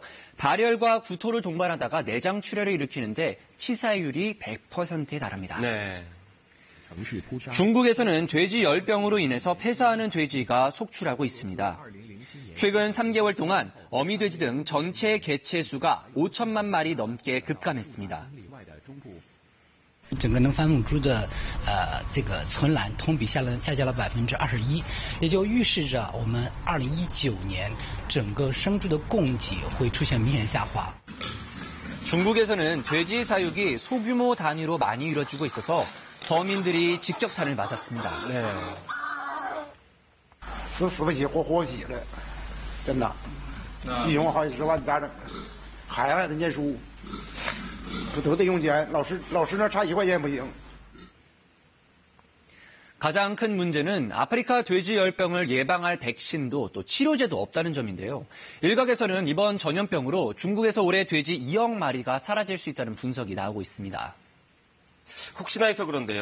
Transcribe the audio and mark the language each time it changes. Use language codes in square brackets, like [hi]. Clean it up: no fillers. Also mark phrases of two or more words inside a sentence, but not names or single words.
[ko] 발열과 구토를 동반하다가 내장 출혈을 일으키는데 치사율이 100%에 달합니다. 네. 중국에서는 돼지 열병으로 인해서 폐사하는 돼지가 속출하고 있습니다. 최근 3개월 동안 어미돼지 등 전체 개체 수가 5천만 마리 넘게 급감했습니다. [zh] 整个能繁母猪的这个存栏同比下降了21%，也就预示着我们2019年整个生猪的供给会出现明显下滑。 [ko] 중국에서는 돼지 사육이 소규모 단위로 많이 이루어지고 있어서 서민들이 직격탄을 맞았습니다. 네. [zh] 死不起活不起了，真的，鸡熊好几十万咋整？孩子还得念书，都得用钱，老师那差1块钱不行。 [ko] 가장 큰 문제는 아프리카 돼지 열병을 예방할 백신도 또 치료제도 없다는 점인데요. 일각에서는 이번 전염병으로 중국에서 올해 돼지 2억 마리가 사라질 수 있다는 분석이 나오고 있습니다. 혹시나 해서 그런데요.